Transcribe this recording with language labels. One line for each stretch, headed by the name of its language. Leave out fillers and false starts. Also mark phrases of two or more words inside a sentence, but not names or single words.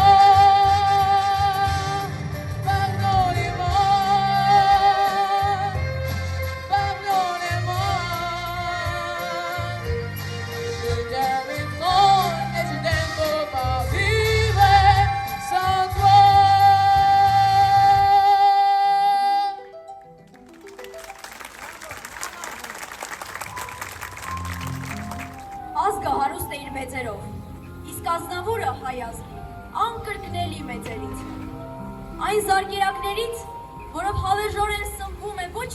French: Pardonnez-moi, pardonnez-moi. Je t'aime trop et je t'aime pour pas vivre sans toi.
Armenian: Ազգը հարուստ է իր մեծերով, իսկ ազնավուրը հայ ազգի, անկրկնելի մեծերից։ Այն զարգերակներից, որով հավերժորեն սնվում է ոչ